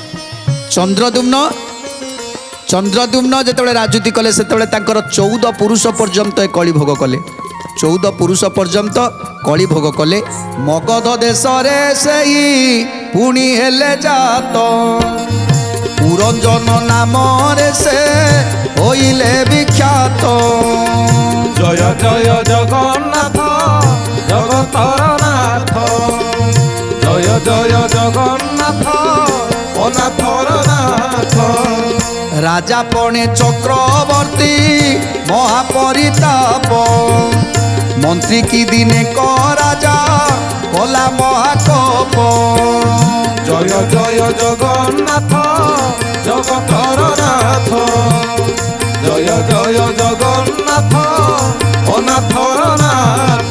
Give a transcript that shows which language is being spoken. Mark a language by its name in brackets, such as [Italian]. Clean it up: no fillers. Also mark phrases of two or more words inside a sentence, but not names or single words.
[Odia] ଚନ୍ଦ୍ରଦ୍ୟୁମ୍ନ ଯେତେବେଳେ ରାଜୁତି କଲେ ସେତେବେଳେ ତାଙ୍କର 14 ପୁରୁଷ ପର୍ଯ୍ୟନ୍ତ କଳି ଭୋଗ କଲେ। 14 ପୁରୁଷ ପର୍ଯ୍ୟନ୍ତ କଳି ଭୋଗ କଲେ। ମଗଧ ଦେଶ ରେ ସେଇ ପୁଣି ହେଲେ ଜାତ ପୁରଞ୍ଜନ ନାମ ରେ ସେ ହୋଇଲେ ବିଖ୍ୟାତ। ଜୟ ଜୟ ଜଗନ୍ନାଥ ଜଗତର ନାଥ। ଜୟ ଜୟ ଜଗନ୍ନାଥ ଅନାଥର ନାଥ। ରାଜା ପଣେ ଚକ୍ରବର୍ତ୍ତୀ ମହାପରିତାପ ମନ୍ତ୍ରୀ କି ଦିନେ କ ରାଜା କଲା ମହାକୋପ ଜୟ ଜୟ ଜଗନ୍ନାଥ ଜଗତର ନାଥ ଜୟ ଜୟ ଜଗନ୍ନାଥ ଅନାଥର ନାଥ।